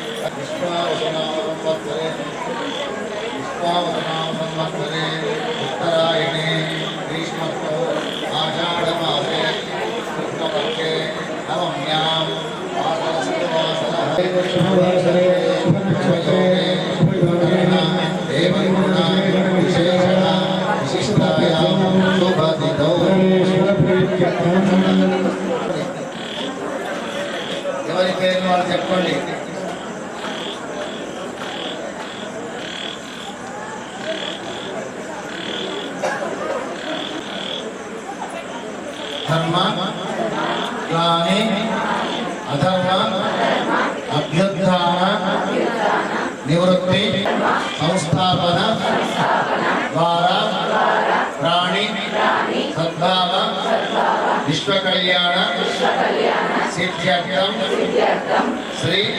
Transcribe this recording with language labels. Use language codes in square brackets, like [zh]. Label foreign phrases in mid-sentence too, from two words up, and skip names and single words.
[sa] विश्वावसनामसंवत्सरे उत्तरायणे ग्रीष्मर्तौ आषाढमासे कृष्णपक्षे नवम्यां वासरस्तुवासरः विशिष्टायां शुभतिथौ [te] ఎవరి పేరు వాళ్ళు చెప్పండి. [sa] ధర్మ గ్లాని అధర్మ అభ్యుత్థాన నివృత్తి సంస్థాపన ద్వారా ప్రాణి సద్భావ విశ్వకళ్యాణ సిద్ధ్యర్థం శ్రీ